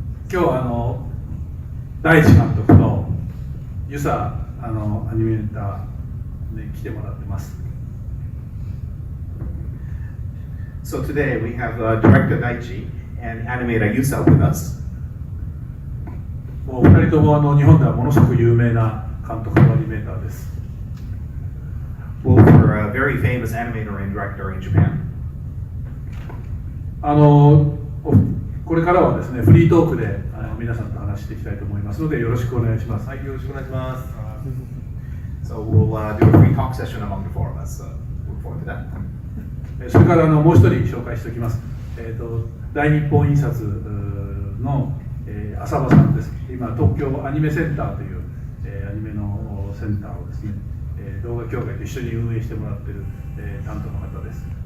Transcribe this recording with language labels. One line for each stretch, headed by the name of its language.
Japanese: 今日大地監督のユサアニメーターに来てもらってます。
English: So today we have director Daichi and animator Yusa with us.
Japanese: もう2人とも日本ではものすごく有名な監督のアニメーターです。
English: Both are a very famous animator and director in Japan.
Japanese: これからはですね、フリートークで皆さんと話していきたいと思いますので、よろしくお願いします。はい、よろしくお願いします。
English: So we'll do a free talk session among the four of us. Look forward to that.
Japanese: それからもう一人紹介しておきます。大日本印刷の浅場さんです。今東京アニメセンターというアニメのセンターをですね、動画協会と一緒に運営してもらっている担当の方です。